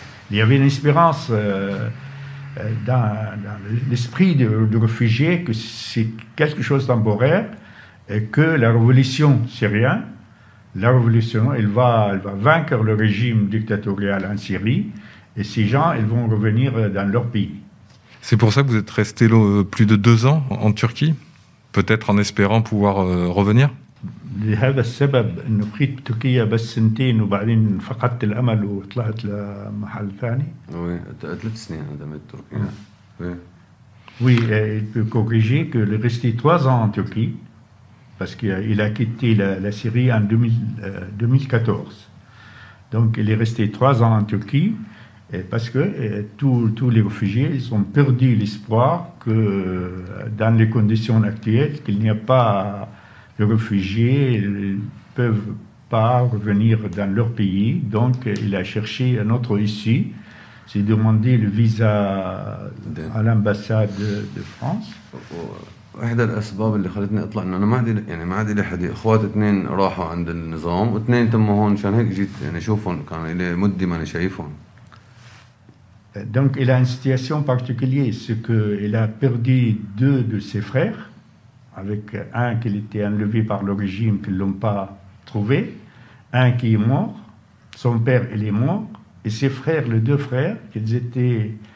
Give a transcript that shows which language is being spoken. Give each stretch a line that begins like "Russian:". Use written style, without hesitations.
French: Il y avait une espérance dans l'esprit de réfugiés que c'est quelque chose de temporaire et que la révolution syrienne, elle va vaincre le régime dictatorial en Syrie et ces gens, ils vont revenir dans leur pays. C'est pour ça que vous êtes resté plus de 2 ans en Turquie? Peut-être en espérant pouvoir revenir?
Arabic: لهذا السبب انه بقيت بتركيا بس 2 سنين وبعدين فقدت الامل وطلعت لمحل ثاني. Oui, 3 سنين عندما تركيا.
French: Oui, il peut corriger qu'il est resté 3 ans en Turquie parce qu'il a quitté la Syrie en 2014. Donc il est resté 3 ans en Turquie. Parce que tous les réfugiés ils ont perdu l'espoir que dans les conditions actuelles, qu'il n'y a pas de réfugiés, ils ne peuvent pas revenir dans leur pays. Donc il a cherché une autre issue, c'est demandé le visa à l'ambassade de France.
Arabic: واحدة الأسباب اللي خلتني أطلع إنه أنا ما عندي لي حدا، إخوات 2 راحوا عند النظام و2 تموا هون، عشان هيك جيت يعني أشوفهم، كان لي مدة ماني شايفهم.
French: Donc il a une situation particulière, c'est qu'il a perdu 2 de ses frères, avec un qui était enlevé par le régime, qu'ils ne l'ont pas trouvé, un qui est mort, son père il est mort, et ses frères, les 2 frères, ils étaient